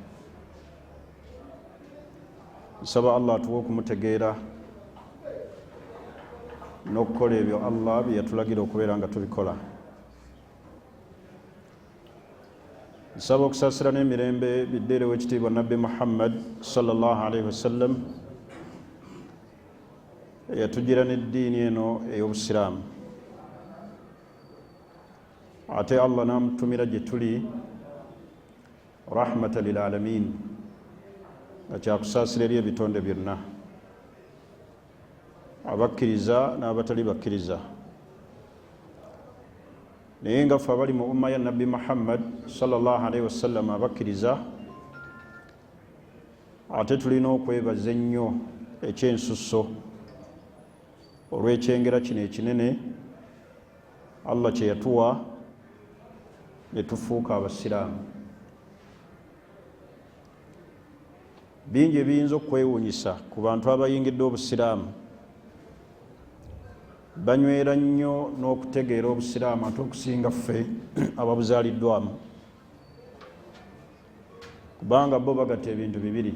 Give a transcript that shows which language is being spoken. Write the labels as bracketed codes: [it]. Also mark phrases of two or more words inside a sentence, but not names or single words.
[lg] Nsaba Allah atuwe okumutegeera n'okukola ebyo Allah bye yatulagira okubeera nga tubikola. Nsaba okusaasira n'emirembe biddeerewo ekitiibwa Nabbi Muhammad [ar] صلى الله عليه وسلم, [lg] eyatugira n'eddiini eno ey'Obusiraamu. Ate Allah n'amutumira gye tuli [ar] رحمة للعالمين, [lg] nga kyakusaasira eri ebitonde byonna, abakkiriza n'abatali bakkiriza. Naye nga ffe abali mu umma ya Nabbi Muhammad [ar] صلى الله عليه وسلم [lg] abakkiriza, ate tulina okwebaza ennyo ekyensusso olw'ekyengera kino ekinene Allah kye yatuwa ne tufuuka abasiraamu. Bingi ebiyinza okwewuunyisa ku bantu abayingidde obusiraamu, banywera nnyo n'okutegeera obusiraamu ate okusinga ffe ababuzaaliddwamu, kubanga bo bagatta ebintu bibiri.